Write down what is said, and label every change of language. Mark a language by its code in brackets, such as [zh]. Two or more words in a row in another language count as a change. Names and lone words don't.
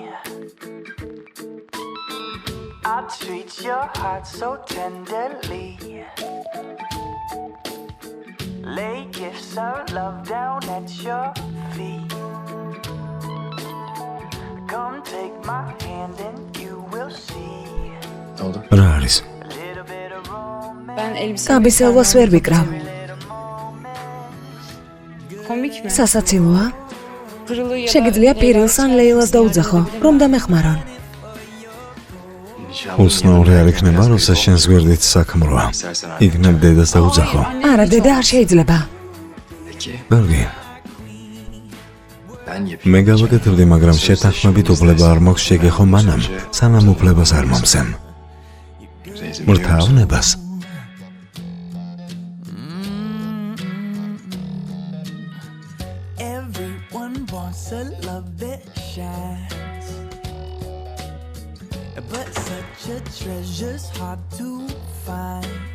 [en] I treat your heart so tenderly. Lay gifts of love down at your feet. Come take my hand and you will see. [ka] რა არის? [en] Little bit of romance. [tr] Ben elbise [ka] კაბის ელვას ვერ ვიკრავ. [tr] komik mi? [ka] სასაცილოა? [tr] Pırılı ya da [ka] შეგიძლია პირილს ან ლეილას დაუძახო, რომ დამეხმარონ. უცნაური არ იქნება, როცა შენს გვერდით საქმროა. იქნებ დედას დაუძახო. არა, დედა არ შეიძლება. კარგი. მე გავაკეთებდი, მაგრამ შეთანხმებით უფლება არ მაქვს შეგეხო მანამ, სანამ უფლებას არ მომცემ. მრთავნებას. [en] Everyone wants a love that shines, but such a treasure's hard to find.